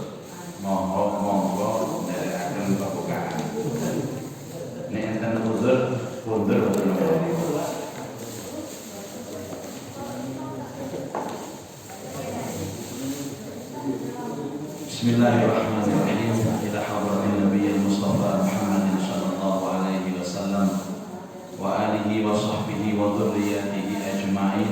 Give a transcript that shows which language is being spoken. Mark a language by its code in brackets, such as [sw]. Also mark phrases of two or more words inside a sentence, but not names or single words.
[jv] monggo nderekaken pembukaan. Nek enten uzur pundur boten napa. [ar] Bismillahirrahmanirrahim. إلى حضرة النبي المصطفى محمد صلى الله عليه وسلم وآله وصحبه وذريته أجمعين.